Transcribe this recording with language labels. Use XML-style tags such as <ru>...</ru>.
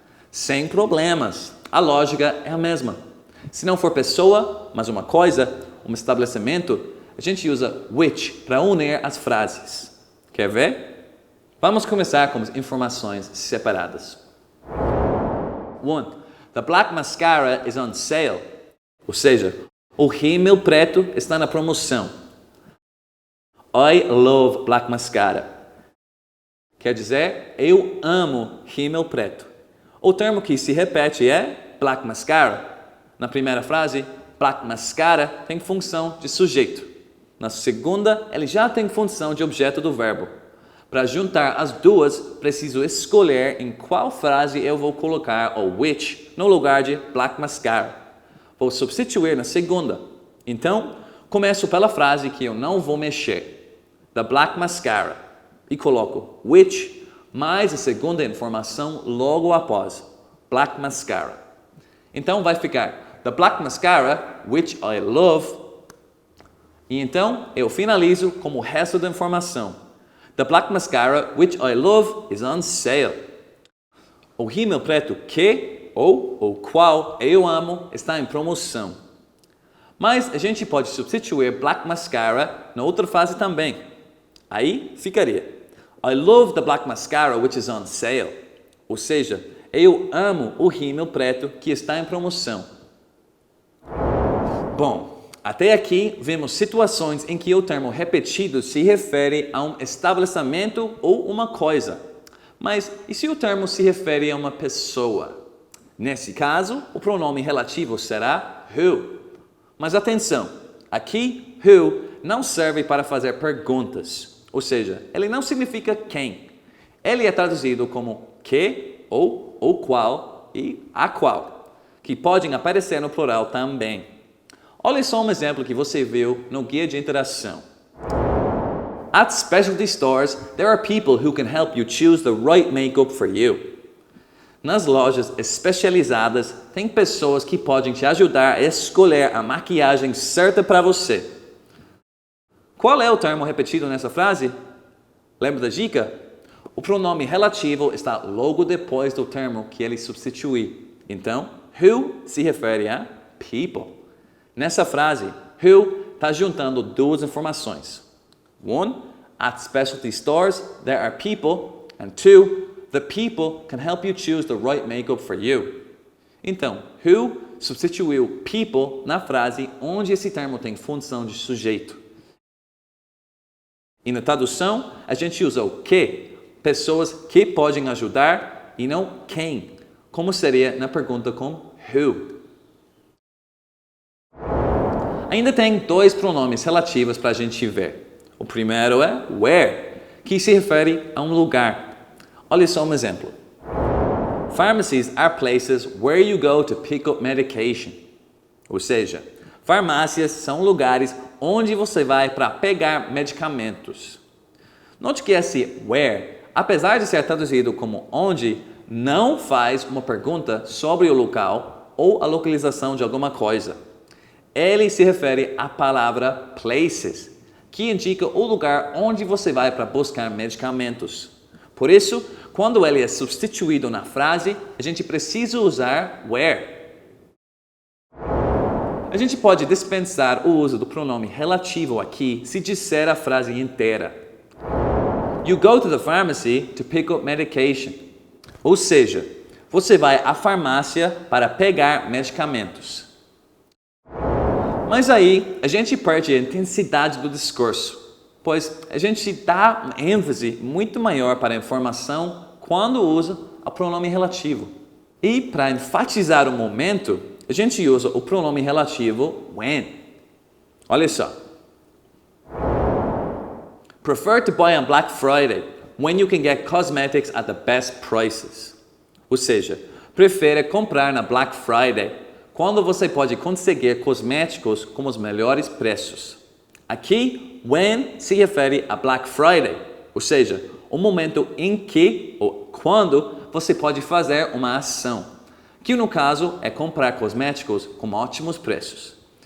<pt>Sem problemas, a lógica é a mesma. Se não for pessoa, mas uma coisa, um estabelecimento, a gente usa which para unir as frases. Quer ver? Vamos começar com as informações separadas. 1.</pt> <en>The black mascara is on sale.</en> <pt>Ou seja, o rímel preto está na promoção.</pt> <en>I love black mascara.</en> <pt>Quer dizer, eu amo rímel preto. O termo que se repete é black mascara. Na primeira frase, black mascara tem função de sujeito. Na segunda, ele já tem função de objeto do verbo. Para juntar as duas, preciso escolher em qual frase eu vou colocar o which no lugar de black mascara. Vou substituir na segunda. Então, começo pela frase que eu não vou mexer.</pt> <en>The black mascara.</en> <pt>E coloco which mais a segunda informação logo após. Black mascara. Então vai ficar</pt> <en>the black mascara, which I love.</en> <pt>E então eu finalizo com o resto da informação.</pt> <en>The black mascara, which I love, is on sale.</en> <pt>O rímel preto que ou o qual eu amo está em promoção. Mas a gente pode substituir black mascara na outra frase também. Aí ficaria:</pt> <en>I love the black mascara which is on sale.</en> <pt>Ou seja, eu amo o rímel preto que está em promoção. Bom, até aqui vemos situações em que o termo repetido se refere a um estabelecimento ou uma coisa. Mas e se o termo se refere a uma pessoa? Nesse caso, o pronome relativo será who. Mas atenção, aqui who não serve para fazer perguntas. Ou seja, ele não significa quem. Ele é traduzido como que, ou o qual e a qual, que podem aparecer no plural também. Olha só um exemplo que você viu no guia de interação.</pt> <en>At specialty stores, there are people who can help you choose the right makeup for you.</en> <pt>Nas lojas especializadas, tem pessoas que podem te ajudar a escolher a maquiagem certa para você. Qual é o termo repetido nessa frase? Lembra da dica? O pronome relativo está logo depois do termo que ele substitui. Então, who se refere a people. Nessa frase, who está juntando duas informações.</pt> <en>One, at specialty stores, there are people. And two, the people can help you choose the right makeup for you.</en> <pt>Então, who substituiu people na frase onde esse termo tem função de sujeito. E na tradução, a gente usa o que, pessoas que podem ajudar, e não quem, como seria na pergunta com who. Ainda tem dois pronomes relativos para a gente ver. O primeiro é where, que se refere a um lugar. Olha só um exemplo.</pt> <en>Pharmacies are places where you go to pick up medication.</en> <pt>Ou seja, farmácias são lugares onde você vai para pegar medicamentos. Note que esse where, apesar de ser traduzido como onde, não faz uma pergunta sobre o local ou a localização de alguma coisa. Ele se refere à palavra places, que indica o lugar onde você vai para buscar medicamentos. Por isso, quando ele é substituído na frase, a gente precisa usar where. A gente pode dispensar o uso do pronome relativo aqui se disser a frase inteira.</pt> <en>You go to the pharmacy to pick up medication.</en> <pt>Ou seja, você vai à farmácia para pegar medicamentos. Mas aí, a gente perde a intensidade do discurso, pois a gente dá uma ênfase muito maior para a informação quando usa o pronome relativo. E para enfatizar o momento, a gente usa o pronome relativo when. Olha só.</pt> <en>Prefer to buy on Black Friday, when you can get cosmetics at the best prices.</en> <pt>Ou seja, prefere comprar na Black Friday, quando você pode conseguir cosméticos com os melhores preços. Aqui, when se refere a Black Friday, ou seja, o momento em que ou quando você pode fazer uma ação, que no caso é comprar cosméticos com ótimos preços.</pt>